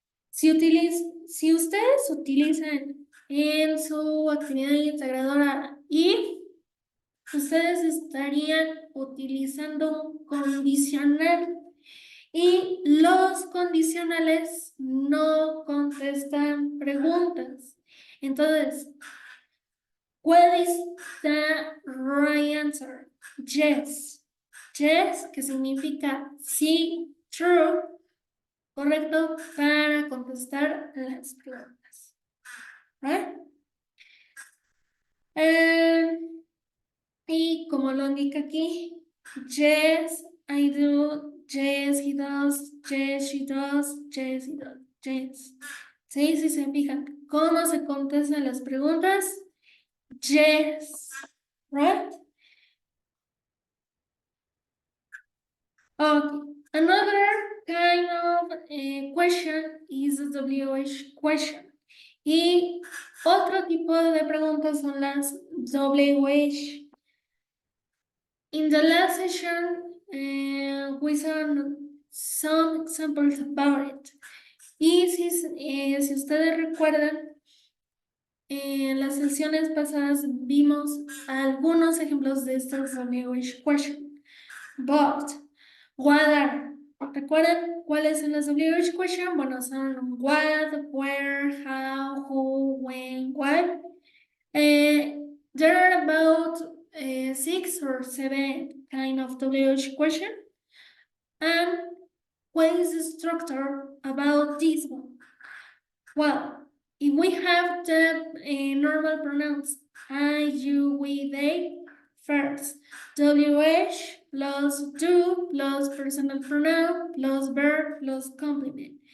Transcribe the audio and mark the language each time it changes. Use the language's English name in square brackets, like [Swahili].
[Spanish] Si ustedes utilizan en su actividad integradora if, ustedes estarían utilizando un condicional y los condicionales no contestan preguntas. Entonces, [English] what is the right answer? Yes. [Spanish] Yes, que significa sí, true, correcto para contestar las preguntas. [English] ¿Right? [Spanish] Y como lo indica aquí, [English] yes, I do, yes, he does, yes, she does, yes, he does, yes. [Spanish] Sí, si se fijan, ¿cómo se contestan las preguntas? [English] Yes, right? Okay, another kind of question is the WH question. [Spanish] Y otro tipo de preguntas son las WH. [English] In the last session, we saw some examples about it. [Spanish] Y si ustedes recuerdan, en las sesiones pasadas vimos algunos ejemplos de estos WH question. [English] But, what are? [Spanish] ¿Recuerdan cuáles son las WH question? Bueno, son [English] what, where, how, who, when, why. There are about 6 or 7 kind of WH question. And what is the structure about this one? Well, if we have the normal pronouns I, you, we, they, first, WH plus do plus personal pronoun plus verb plus complement.